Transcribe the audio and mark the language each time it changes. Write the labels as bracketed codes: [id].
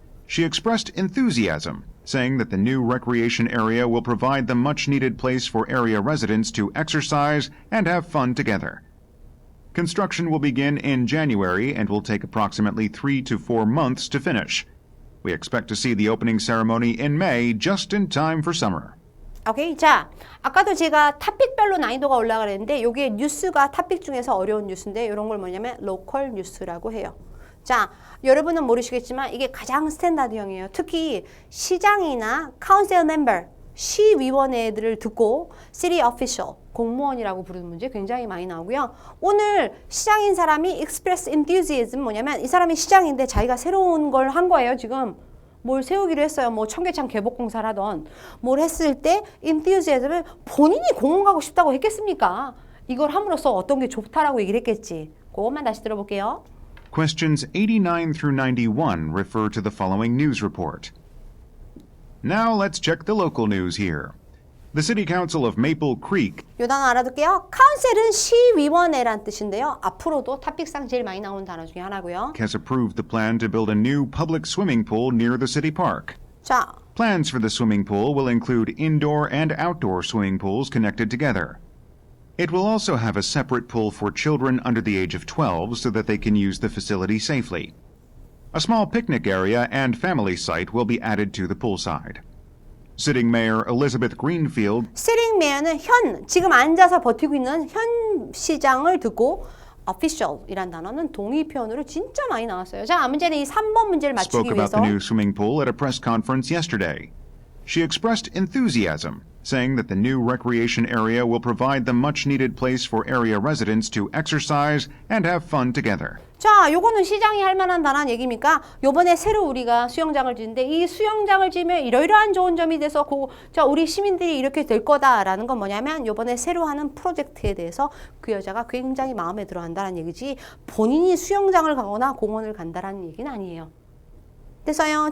[en] She expressed enthusiasm, saying that the new recreation area will provide the much-needed place for area residents to exercise and have fun together. Construction will begin in January and will take approximately 3 to 4 months to finish. We expect to see the opening ceremony in May, just in time for summer. [ko] 오케이. 자, 아까도 제가 토픽별로 난이도가 올라가는데 여기에 뉴스가 토픽 중에서 어려운 뉴스인데 이런 걸 뭐냐면 로컬 뉴스라고 해요. 자, 여러분은 모르시겠지만 이게 가장 스탠다드형이에요. 특히 시장이나 카운셀 멤버, 시위원회들을 듣고 city official, 공무원이라고 부르는 문제 굉장히 많이 나오고요. 오늘 시장인 사람이 express enthusiasm 뭐냐면 이 사람이 시장인데 자기가 새로운 걸 한 거예요. 지금 뭘 세우기로 했어요. 뭐 청계천 개복공사를 하던 뭘 했을 때 enthusiasm을 본인이 공원 가고 싶다고 했겠습니까? 이걸 함으로써 어떤 게 좋다라고 얘기를 했겠지. 그것만 다시 들어볼게요. [en] Questions 89 through 91 refer to the following news report. Now let's check the local news here. The City Council of Maple Creek [ko] 요 단어 알아둘게요. 카운셀은 시위원회란 뜻인데요. 앞으로도 토픽상 제일 많이 나오는 단어 중에 하나고요. [en] has approved the plan to build a new public swimming pool near the city park. [ko] 자, [en] Plans for the swimming pool will include indoor and outdoor swimming pools connected together. It will also have a separate pool for children under the age of 12 so that they can use the facility safely. A small picnic area and family site will be added to the poolside. Sitting Mayor Elizabeth Greenfield [ko] Sitting mayor는 현, 지금 앉아서 버티고 있는 현 시장을 듣고 official이란 단어는 동의 표현으로 진짜 많이 나왔어요. 자, 문제는 이 3번 문제를 [en] spoke about [ko] 위해서 [en] the new swimming pool at a press conference yesterday. She expressed enthusiasm, saying that the new recreation area will provide the much-needed place for area residents to exercise and have fun together. [ko] 자, 요거는 시장이 할 만한 단한 얘기입니까? 요번에 새로 우리가 수영장을 짓는데 이 수영장을 지으면 이러이러한 좋은 점이 돼서 자, 우리 시민들이 이렇게 될 거다라는 건 뭐냐면 요번에 새로 하는 프로젝트에 대해서 그 여자가 굉장히 마음에 들어 한다는 얘기지 본인이 수영장을 가거나 공원을 간다라는 얘기는 아니에요. 됐어요?